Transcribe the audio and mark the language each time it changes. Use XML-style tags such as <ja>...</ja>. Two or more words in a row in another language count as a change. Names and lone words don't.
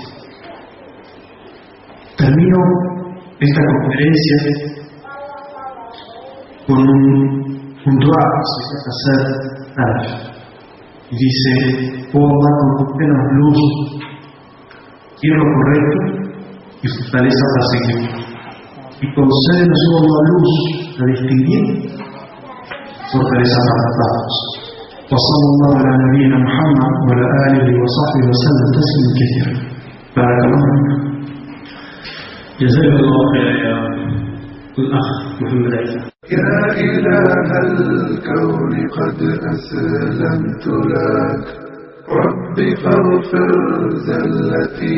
<es>Termino esta conferencia con un dua que se puede hacer y dice: oh Allah, concédenos luz, quiero lo correcto y fortaleza para seguir. Y concédenos, oh Allah, luz a distinguir, fortaleza para tratarnos.</es> <ar>وصلى الله على نبينا محمد وعلى آله وصحبه وسلم تسليما كثيرا. بارك الله فيك. جزاك الله خيرا يا الأخ محمد عيسى. يا إله الكون قد أسلمت لك ربي فاغفر زلتي</ar>